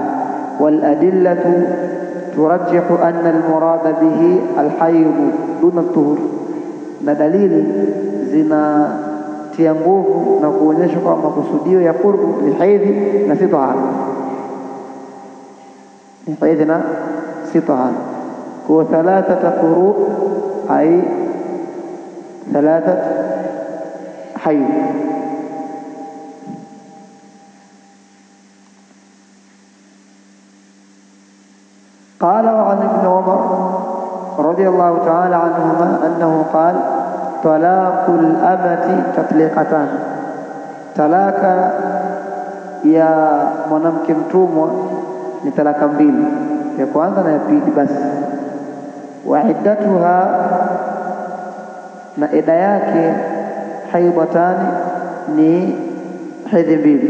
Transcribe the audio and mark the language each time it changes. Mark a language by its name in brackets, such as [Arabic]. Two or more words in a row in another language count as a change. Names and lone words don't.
[Arabic] والأدلة ترجح أن المراد به الحيض دون الطهر, [Swahili] na dalili zinatia nguvu na kuonyesha kwamba makusudio ya qur'u ni haidhi na si tahara, ni haidhi na si tahara. [Arabic] Kwa ثلاثة قروء أي ثلاث حيض. قال وعن ابن عمر رضي الله تعالى عنهما أنه قال طلاق الأمة تطليقتان, [Swahili] talaka ya mwanamke mtumwa ni talaka mbili, ya kwanza na ya pili basi. [Arabic] وعدتها, [Swahili] na ida yake, haidhatani, ni hedhi mbili.